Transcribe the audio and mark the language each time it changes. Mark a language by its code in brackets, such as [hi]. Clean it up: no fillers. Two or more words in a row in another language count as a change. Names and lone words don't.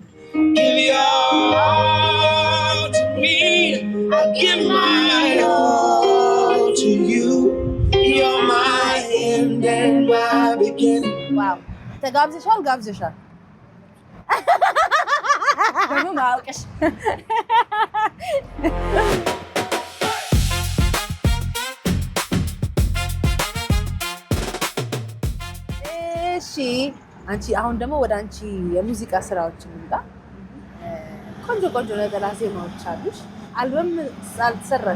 [en] give all to me I give my all to you you're my end and my beginning [am] wow ተጋብዘሻል ደግሞ ማውቀሽ እሺ አንቺ አሁን ደግሞ ወደ አንቺ የሙዚቃ ስራዎች እንምጣ ቆንጆ ነጠላ ዜማዎች አሉሽ አልበም አልተሰራሽ